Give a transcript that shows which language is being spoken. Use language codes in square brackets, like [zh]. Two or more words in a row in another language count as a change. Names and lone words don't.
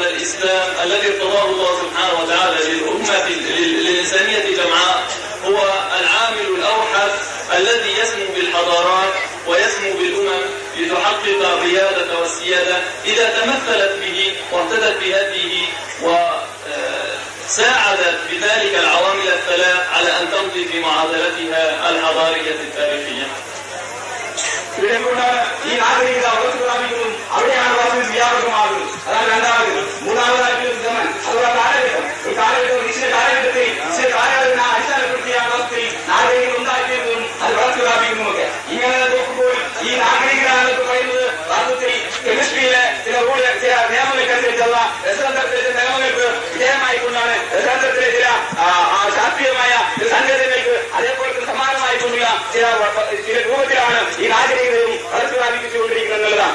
[ar] الإسلام الذي ارتضاه الله سبحانه وتعالى للإنسانية جمعاء هو العامل الأوحد الذي يسمو بالحضارات ويسمو بالأمم لتحقق الريادة والسيادة إذا تمثلت به واهتدت بهديه وساعدت بذلك العوامل الثلاث على أن تمضي في معادلتها الحضارية التاريخية. [ml] ഈ നാഗരികത ഉറച്ചു പ്രാപിക്കുന്നതും അവിടെയാണ് വാസ്തവത്തിൽ വ്യാപകമാകുന്നത്. അതാണ് രണ്ടാമത്. മൂന്നാമതായിട്ടുള്ള ജമൻ അഥവാ കാലഘട്ടം. ഒരു കാലഘട്ടം നിശ്ചിത കാലഘട്ടത്തിൽ നിശ്ചിത കാലഘട്ടം അടിസ്ഥാനപ്പെടുത്തിയാണ് വാസ്തവത്തിൽ നാഗരികത ഉണ്ടാക്കിയതും അത് വളർച്ചു പ്രാപിക്കുന്നതുമൊക്കെ. ഇങ്ങനെ നോക്കുമ്പോൾ ഈ നാഗരികത എന്നൊക്കെ പറയുന്നത് വാസ്തവത്തിൽ കെമിസ്ട്രിയിലെ ചില നിയമങ്ങൾക്കനുസരിച്ചുള്ള രസതന്ത്രത്തിലെ ചില നിയമങ്ങൾക്ക് വിധേയമായിക്കൊണ്ടാണ് രസതന്ത്രത്തിലെ ചില ശാസ്ത്രീയമായ സങ്കേതങ്ങൾക്ക് അതേപോലെ സമാനമായിക്കൊണ്ടുള്ള ചില രൂപത്തിലാണ് ഈ നാഗരികതയും വളർച്ചു പ്രാപിപ്പിച്ചുകൊണ്ടിരിക്കുന്നത് എന്നുള്ളതാണ്.